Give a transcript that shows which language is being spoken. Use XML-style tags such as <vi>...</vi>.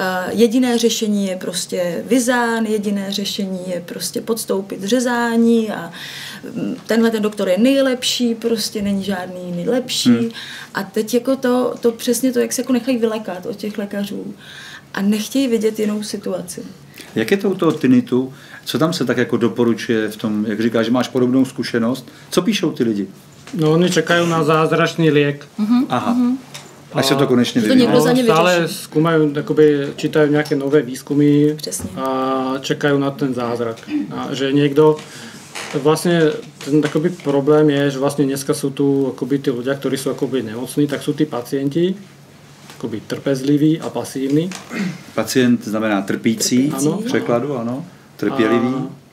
<cs>Jediné řešení je prostě vizán, jediné řešení je prostě podstoupit řezání a tenhle ten doktor je nejlepší, prostě není žádný jiný lepší. A teď jako to přesně to, jak se jako nechají vylekat od těch lékařů a nechtějí vidět jinou situaci. Jak je to u toho tinnitu? Co tam se tak jako doporučuje v tom, jak říkáš, že máš podobnou zkušenost? Co píšou ty lidi?</cs> <sk>No, oni čekajú na zázračný liek. Aha. Až sa to konečne vyvinie. No, stále skúmajú, akoby čítajú nejaké nové výskumy.</sk> <cs>Přesně.</cs> <sk>A čekajú na ten zázrak. A že niekto, vlastne ten akoby problém je, že vlastne dneska sú tu akoby tí ľudia, ktorí sú akoby nemocní, tak sú tí pacienti jakoby trpezlivý a pasívny.</sk> <cs>Pacient znamená trpící, v překladu, ano, trpělivý.</cs>